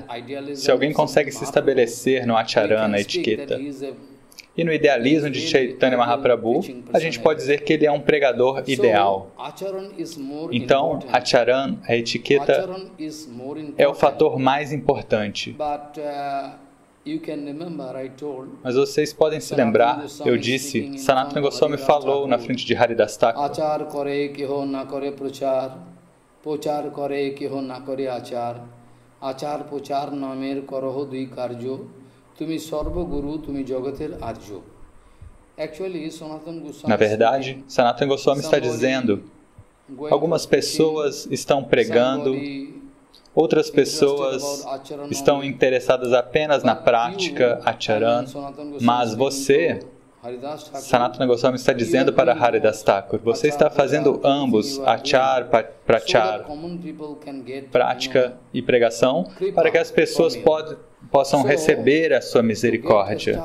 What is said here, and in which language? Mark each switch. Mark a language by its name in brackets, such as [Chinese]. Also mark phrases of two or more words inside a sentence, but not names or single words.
[Portuguese] Se alguém consegue se estabelecer no Acharana, a etiqueta, e no idealismo de Chaitanya Mahaprabhu, a gente pode dizer que ele é um pregador ideal. Então, Acharana, a etiqueta, é o fator mais importante. Mas vocês podem se lembrar, eu disse, Sanatana Goswami falou na frente de Haridas Thakur. [Bangla] আচার করে কেহ না করে প্রচার, প্রচার করে কেহ না করে আচার, আচার প্রচার নামের করহ দুই কার্য, তুমি সর্ব গুরু, তুমি জগতের আর্য. [Portuguese] Na verdade, Sanatana Goswami está dizendo, algumas pessoas estão pregando, outras pessoas estão interessadas apenas na prática, acharana, mas você, Sanatana Goswami está dizendo para Haridas Thakur, você está fazendo ambos, [Bangla] আচার, প্রচার, [Portuguese] prática e pregação, para que as pessoas possam receber a sua misericórdia.